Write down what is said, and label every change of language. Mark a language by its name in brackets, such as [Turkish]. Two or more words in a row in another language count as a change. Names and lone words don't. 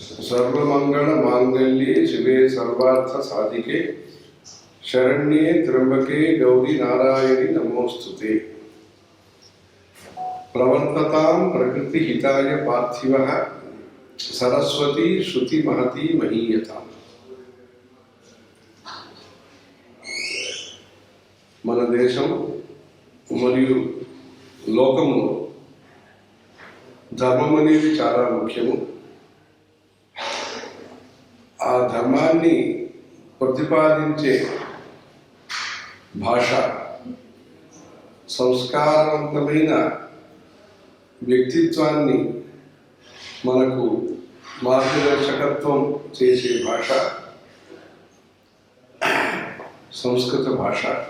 [Sanskrit] सर्वमंगल मांगल्ये शिवे सर्वार्थ साधिके शरण्ये त्र्यंबके गौरी नारायणी नमोस्तुते। प्रवर्ततां प्रकृति हिताय पार्थिवः सरस्वती श्रुति महती महीयताम्। [Telugu] మన దేశం మరియు లోకంలో ధర్మం అనేది చాలా ముఖ్యము. ఆ ధర్మాన్ని ప్రతిపాదించే భాష, సంస్కారవంతమైన వ్యక్తిత్వాన్ని మనకు మార్గదర్శకత్వం చేసే భాష సంస్కృత భాష.